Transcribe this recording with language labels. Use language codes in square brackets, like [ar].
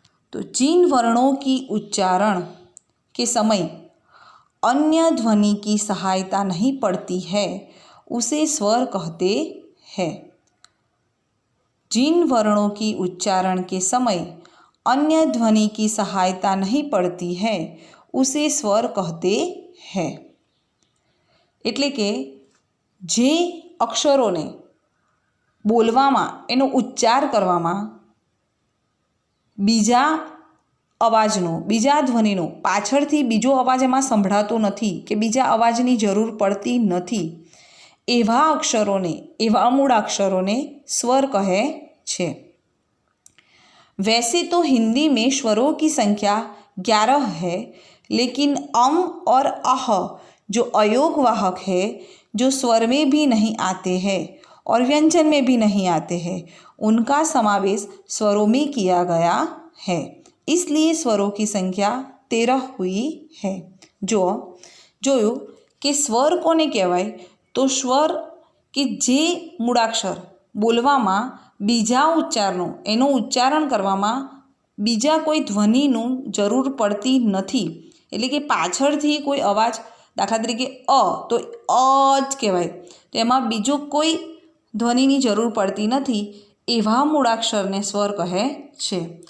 [hi] તો जिन वर्णों की उच्चारण के समय अन्य ध्वनि की सहायता नहीं पड़ती है उसे स्वर कहते हैं. जिन वर्णों की उच्चारण के समय अन्य ध्वनि की सहायता नहीं पड़ती है उसे स्वर कहते हैं. [gu] એટલે કે જે અક્ષરોને બોલવામાં, એનો ઉચ્ચાર કરવામાં બીજા અવાજનો, બીજા ધ્વનિનો, પાછળથી બીજો અવાજ એમાં સંભળાતો નથી કે બીજા અવાજની જરૂર પડતી નથી, એવા અક્ષરોને, એવા મૂળાક્ષરોને સ્વર કહે છે. [hi] वैसे तो हिंदी में स्वरों की संख्या 11 है, लेकिन और जो अयोगवाहक है, जो स्वर में भी नहीं आते हैं और व्यंजन में भी नहीं आते हैं, उनका समावेश स्वरों में किया गया है, इसलिए स्वरों की संख्या 13 हुई है. [gu] જોયું કે સ્વર કોને કહેવાય? તો સ્વર કે જે મૂળાક્ષર બોલવામાં બીજા ઉચ્ચારનો, એનું ઉચ્ચારણ કરવામાં બીજા કોઈ ધ્વનિનું જરૂર પડતી નથી, એટલે કે પાછળથી કોઈ અવાજ, દાખલા તરીકે તો જ કહેવાય, તો એમાં બીજો કોઈ ધ્વનિની જરૂર પડતી નથી, એવા મૂળાક્ષરને સ્વર કહે છે.